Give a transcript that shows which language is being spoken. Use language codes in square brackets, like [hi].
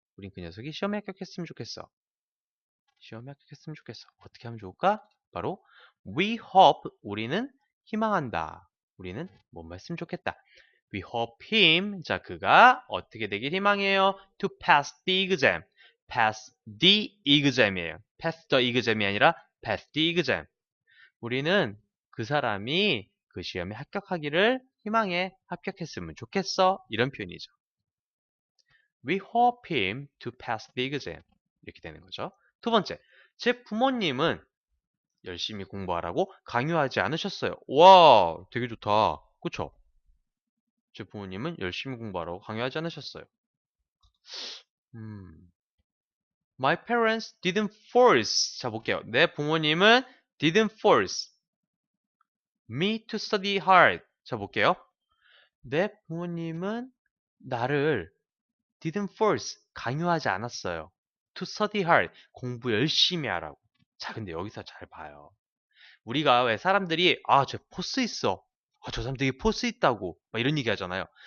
[ko] 우린 그 녀석이 시험에 합격했으면 좋겠어. 시험에 합격했으면 좋겠어. 어떻게 하면 좋을까? 바로 [en] we hope, [ko] 우리는 희망한다. 우리는 뭐뭐 했으면 좋겠다. [en] We hope him, [ko] 자 그가 어떻게 되길 희망해요. [en] To pass the exam. pass the exam 이에요. pass the exam이 아니라 pass the exam. [ko] 우리는 그 사람이 그 시험에 합격하기를 희망해. 합격했으면 좋겠어. 이런 표현이죠. [en] We hope him to pass the exam. [ko] 이렇게 되는 거죠. 두 번째, 제 부모님은 열심히 공부하라고 강요하지 않으셨어요. 와, 되게 좋다. 그쵸? 제 부모님은 열심히 공부하라고 강요하지 않으셨어요. [en] 음, My parents didn't force. [ko] 자, 볼게요. 내 부모님은 [en] didn't force me to study hard. [ko] 자, 볼게요. 내 부모님은 나를 [en] didn't force [ko] 강요하지 않았어요. [en] to study hard [ko] 공부 열심히 하라고. 자, 근데 여기서 잘 봐요. 우리가 왜 사람들이 저 포스 있어. 저 사람 되게 포스 있다고 막 이런 얘기 하잖아요.